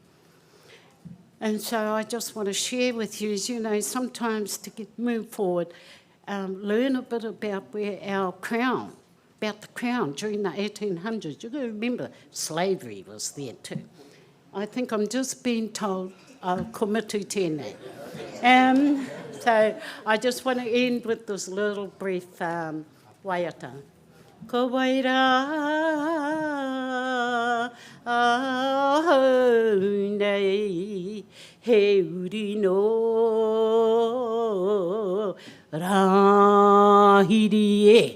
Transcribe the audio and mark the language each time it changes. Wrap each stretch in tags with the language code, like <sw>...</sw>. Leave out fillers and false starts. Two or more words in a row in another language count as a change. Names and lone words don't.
<en>And so I just want to share with you, you know, sometimes to move forward, learn a bit about about the Crown during the 1800s. You've got to remember, slavery was there too. I think I'm just being told,</en> <mi>ko mitu tēnei.</mi> <en>So I just want to end with this little brief waiata.</en> <mi>Ko waira ahau nei, he uri no rahiri e.</mi>